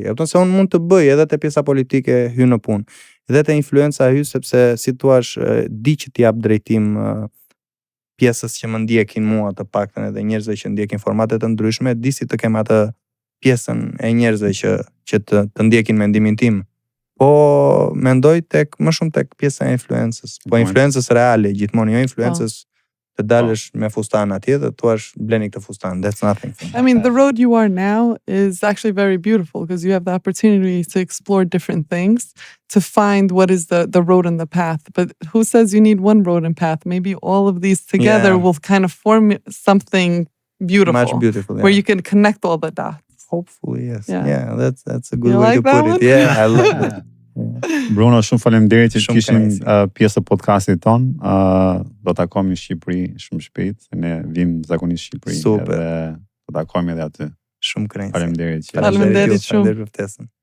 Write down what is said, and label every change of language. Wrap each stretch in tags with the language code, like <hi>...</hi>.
<sq>E kupton se unë mund të bëj edhe te pjesa politike hy në punë. Dhe te influenca hy sepse si thua di që t'i jap drejtim pjesës që më ndjekin mua të paktën edhe njerëzve që ndjekin formate të ndryshme, di si të kem atë pjesën e njerëzve që të ndjekin mendimin tim. Po mendoj më shumë tek pjesa e influencës, po influencës reale, gjithmonë jo influencës të dalësh me fustan atje dhe thuash bleni këtë fustan.</sq> <en>That's nothing. I mean, the road you are now is actually very beautiful because you have the opportunity to explore different things, to find what is the road and the path. But who says you need one road and path? Maybe all of these together will kind of form something beautiful. Much beautiful, yeah. Where you can connect all the dots. Hopefully, yes. Yeah, that's a good way to put it. One? Yeah, I love it.</en> <sq>Bruno, shumë faleminderit që Shumë kishim kënaqësi. pjesë të podcastit ton. Do takohemi në Shqipëri shumë shpejt. Ne vim zakonisht në Shqipëri Super. edhe do takohemi edhe aty. Shumë kënaqësi. Faleminderit që Faleminderit shumë. Faleminderit për ftesën.</sq>